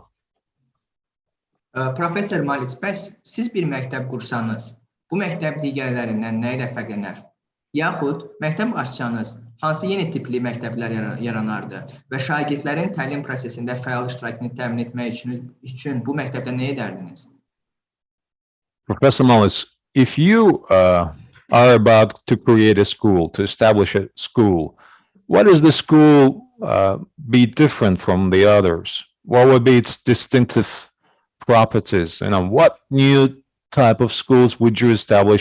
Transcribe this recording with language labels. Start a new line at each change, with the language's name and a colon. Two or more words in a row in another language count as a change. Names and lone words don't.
Azerbaijani: Professor Mullis, bəs siz bir məktəb qursanız, bu məktəb digərlərindən nə ilə fərqlənər? Yaxud məktəb açsanız, hansı yeni tipli məktəblər yaranardı və şagirdlərin təlim prosesində fəal iştirakını təmin etmək üçün bu məktəbdə nə edərdiniz?
English: Professor Mullis, if you are about to create a school, to establish a school, what is the school be different from the others? What would be its distinctive properties? You know, what new type of schools would you establish?